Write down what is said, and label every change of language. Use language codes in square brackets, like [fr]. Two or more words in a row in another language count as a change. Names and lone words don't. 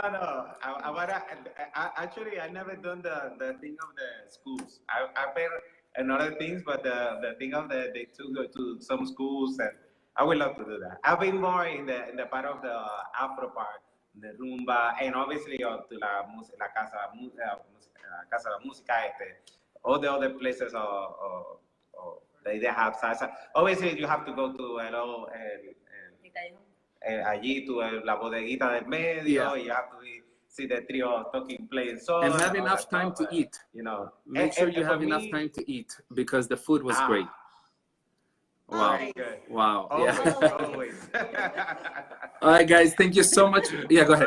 [en] Actually, I never done the thing of the schools. I've been and other things, but the thing of they took go to some schools, and I would love to do that. I've been more in the part of the Afro part, the rumba, and obviously to la Casa de la Música, all the other places they have salsa. Obviously, you have to go to allí to la bodeguita del medio. You have to see the trio talking, playing songs. And have enough time to eat. You know, Make sure you have enough time to eat because the food was great. Wow. Good. Wow. Always, Yeah. always. All right, guys. Thank you so much. Yeah, go ahead.